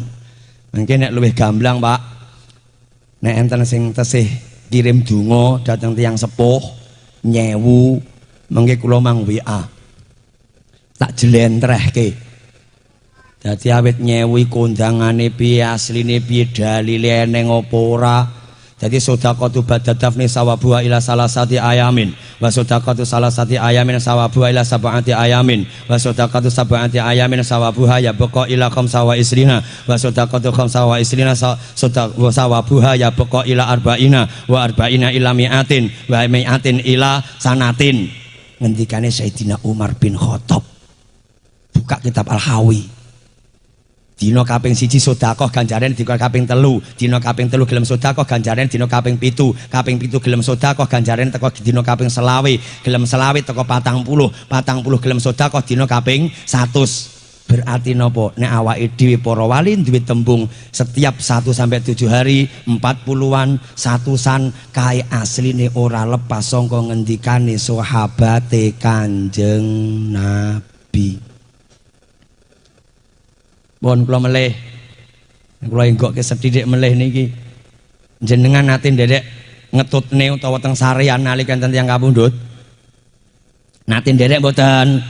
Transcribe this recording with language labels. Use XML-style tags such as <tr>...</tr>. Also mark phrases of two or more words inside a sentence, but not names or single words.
<jv>Mungkin nek luwih gamblang Pak, nek enten sing tesih kirim donga dhateng tiyang sepuh nyewu, mengke kula mang WA tak jlentrehke. Dadi awit nyewu kondangane piye, asline piye, dalile eneng apa ora.</jv> <ar>Jadi صدقة بعد دفنه ثوابها إلى ثلاثة أيام وصدقة ثلاثة أيام ثوابها إلى سبعة أيام وصدقة سبعة أيام ثوابها يبقى إلى خمسة وعشرين وصدقة خمسة وعشرين ثوابها يبقى إلى أربعين وأربعين إلى مائة ومائة إلى سنة.</ar> <jv>Ngendikane Sayyidina Umar bin Khattab, buka kitab Al-Hawi. Dino kaping 1 sedekah ganjaran dina kaping 3, dina kaping 3 gelem sedekah ganjaran dina kaping 7, kaping 7 gelem sedekah ganjaran teko dina kaping 20, gelem 20 teko 40, 40 gelem sedekah dina kaping 100. Berarti nopo nek awake dhewe para wali duwe tembung</jv> <id>setiap 1 sampai 7 hari</id> <jv>40-an 100-an kae asline ora lepas saka ngendikane sahabate Kanjeng Nabi. Pun kula melih kula enggokke sethithik melih niki jenengan nate nderek ngetutne utawa teng sarean nalika enten tiyang kapundhut nate nderek mboten.</jv>